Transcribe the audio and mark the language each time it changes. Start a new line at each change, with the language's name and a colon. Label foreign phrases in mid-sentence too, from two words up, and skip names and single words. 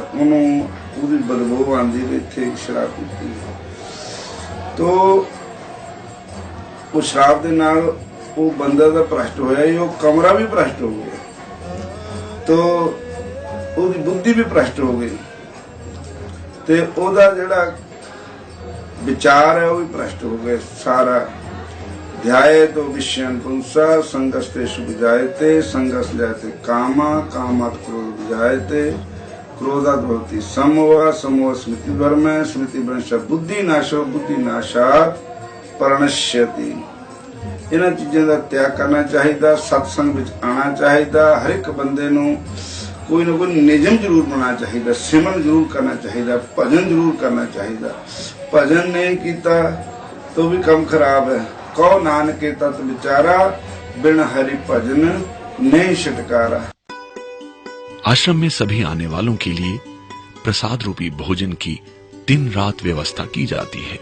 Punjabi: ਉਹਨੂੰ ਉਹਦੀ ਬਦਬੂ ਆਉਂਦੀ ਵੀ ਇੱਥੇ ਸ਼ਰਾਬ ਪੀਤੀ ਤੋ ਉਹ ਸ਼ਰਾਬ ਦੇ ਨਾਲ ਉਹ ਬੰਦਾ ਤਾਂ ਭ੍ਰਸ਼ਟ ਹੋਇਆ ਹੀ, ਉਹ ਕਮਰਾ ਵੀ ਭ੍ਰਸ਼ਟ ਹੋ ਗਿਆ, ਤੋ ਉਹਦੀ ਬੁੱਧੀ ਵੀ ਭ੍ਰਸ਼ਟ ਹੋ ਗਈ, ਤੇ ਉਹਦਾ ਜਿਹੜਾ ਵਿਚਾਰ ਹੈ ਉਹ ਵੀ ਭ੍ਰਸ਼ਟ ਹੋ ਗਏ ਸਾਰਾ।
Sanskrit: ध्याये तो विषयन पुंसा संगस्ते सुजायते संगस जायते कामा कामात क्रोध बुझायते क्रोधात भवति समोह समोह स्मृति भ्रम स्मृति भ्रंश बुद्धि नाशो बुद्धि नाशात प्रणश्यति।
Punjabi: ਇਨ੍ਹਾਂ ਚੀਜ਼ਾਂ ਦਾ ਤਿਆਗ ਕਰਨਾ ਚਾਹੀਦਾ, ਸਤਸੰਗ ਵਿਚ ਆਉਣਾ ਚਾਹੀਦਾ, ਹਰ ਇੱਕ ਬੰਦੇ ਨੂੰ ਕੋਈ ਨਾ ਕੋਈ ਨਿਯਮ ਜ਼ਰੂਰ ਬਣਾਉਣਾ ਚਾਹੀਦਾ, ਸਿਮਰਨ ਜ਼ਰੂਰ ਕਰਨਾ ਚਾਹੀਦਾ, ਭਜਨ ਜ਼ਰੂਰ ਕਰਨਾ ਚਾਹੀਦਾ।
Hindi: भजन नहीं किया तो भी काम खराब है। कहो नानक के तत् विचारा बिन हरि भजन नहीं छुटकारा। आश्रम में सभी आने वालों के लिए प्रसाद रूपी भोजन की दिन रात व्यवस्था की जाती है।